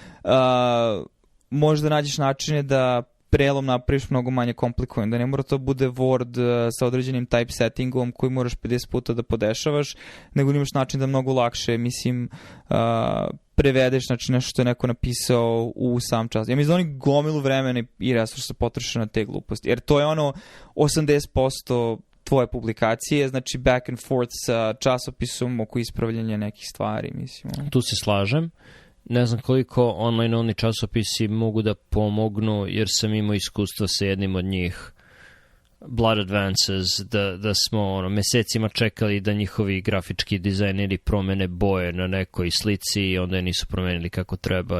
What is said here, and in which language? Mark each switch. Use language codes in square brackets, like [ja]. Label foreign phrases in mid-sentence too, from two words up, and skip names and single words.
[sr] Drugo, možda nađeš načine da prelom napraviš mnogo manje komplikovan, da ne mora to bude Word sa određenim typesettingom koji moraš 50 puta da podešavaš, nego imaš način da mnogo lakše, mislim, prevedeš, znači nešto što je neko napisao u sam čas. Ja mislim da oni gomilu vremena i resursa potroše na te gluposti, jer to je ono 80% tvoje publikacije, znači [en] back and forth [sr] sa časopisom oko ispravljanja nekih stvari, mislim. Tu se slažem. Ne znam koliko [en] online only [sr] časopisi mogu da pomognu, jer sam imao iskustva sa jednim od njih, Blood Advances, da smo mesecima čekali da njihovi grafički dizajneri promene boje na nekoj slici i onda je nisu promenili kako treba.